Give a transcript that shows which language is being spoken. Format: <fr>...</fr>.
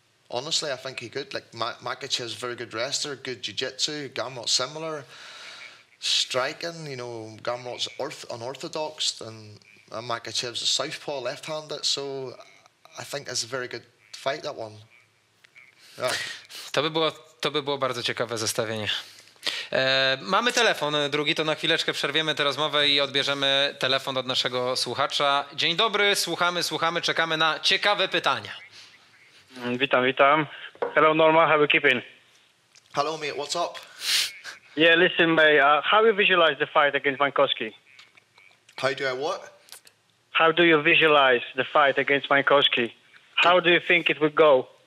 <en>Honestly, I think he could. Like, Makhachev's a very good wrestler, good jiu-jitsu. Gamrot's similar. Striking, Gamrot's unorthodox, and Makhachev's a southpaw, left-handed. So I think it's a very good fight, that one. Yeah.</en> <pl>To by było bardzo ciekawe zestawienie. Mamy telefon drugi, to na chwileczkę przerwiemy tę rozmowę i odbierzemy telefon od naszego słuchacza. Dzień dobry, słuchamy, czekamy na ciekawe pytania. Witam.</pl> <en>Hello Norma, how are you keeping? Hello mate, what's up? Yeah, listen mate, how do you visualize the fight against Mankowski? How do I what? How do you visualize the fight against Mankowski? How do you think it would go?</en>